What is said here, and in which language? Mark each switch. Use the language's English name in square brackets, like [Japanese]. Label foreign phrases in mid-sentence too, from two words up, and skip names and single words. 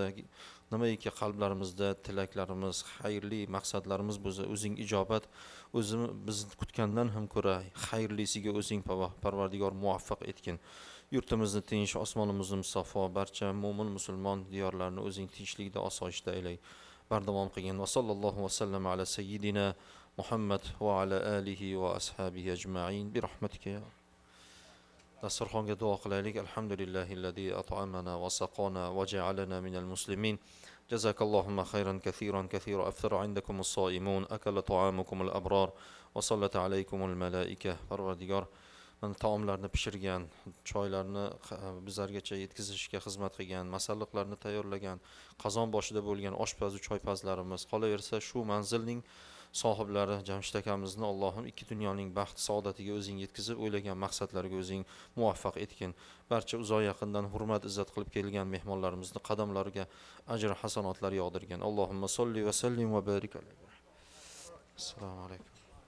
[Uzbek] nimaiki qalblarimizda tilaklarimiz xayrli maqsadlarimiz bo'lsa o'zing ijobat o'zimiz biz kutgandan ham ko'ra xayrlisiga o'zing Parvardigor muvaffaq etgin yurtimizni tinch osmonimizni musaffo barcha mo'min musulmon diyorlarini o'zing tinchlikda osoyishta aylay bardavom qilgin [Arabic] وصلى الله وسلم على سيدنا محمد وعلى آله وأصحابه أجمعين برحمتك يا [Uzbek] dasturxonga duo qilaylik [Arabic] الحمد لله الذي أطعمنا وسقانا وجعلنا من المسلمين جزاك اللهم خيرا كثيرا كثيرا أفطر عندكم الصائمون أكل طعامكم الأبرار وصلت عليكم الملائكة [Uzbek] Parvardigor mana taomlarni pishirgan choylarni bizlargacha yetkazishga xizmat qilgan masalliqlarni tayyorlagan qozon boshida bo'lgan oshpazu choypazlarimiz qolaversa shu manzilning sohiblari Jamshid akamizni Allohim ikki dunyoning baxt saodatiga o'zing yetkazib o'ylagan maqsadlariga o'zing muvaffaq etgin barcha uzoq yaqindan hurmat izzat qilib kelgan mehmonlarimizni qadamlariga ajr hasanotlar yog'dirgin [Arabic] اللهم صل وسلم وبارك عليه السلام عليكم